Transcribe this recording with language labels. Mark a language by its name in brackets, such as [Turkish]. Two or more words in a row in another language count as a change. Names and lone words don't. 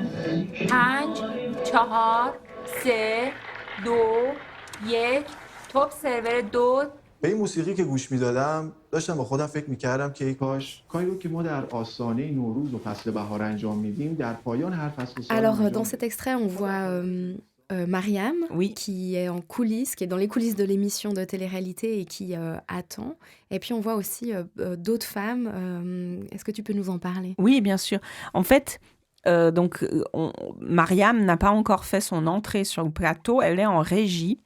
[Persian] 5 4 3 2 1 توپ سرور 2. به این موسیقی که گوش میدادم داشتم با خودم فکر میکردم که ای کاش کاری رو که ما در آستانه نوروز و فصل بهار انجام میدیم در پایان هر فصل سال. [French] Alors dans cet extrait, on voit Mariam, qui est en coulisses, qui est dans les coulisses de l'émission de télé-réalité et qui attend. Et puis on voit aussi d'autres femmes. Est-ce que tu peux nous en parler? Oui, bien sûr. En fait, Mariam n'a pas encore fait son entrée sur le plateau, elle est en régie.